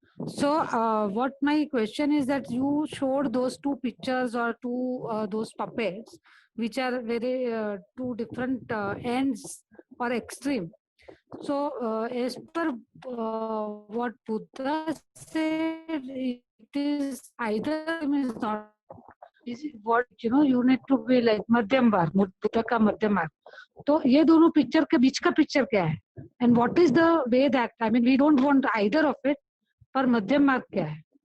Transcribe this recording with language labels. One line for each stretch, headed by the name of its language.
English: So what my question is that you showed those two pictures or those puppets, which are very two different ends or extreme. So as per what Buddha said, it is either is not. Is it what you need to be like
Hindi: मध्यम मार्ग, बुद्ध का मध्यम मार्ग. तो ये दोनों picture के बीच का पिक्चर क्या है?
English: And what is the way that, I mean, we don't want either of it,
Hindi: पर मध्यम मार्ग क्या है?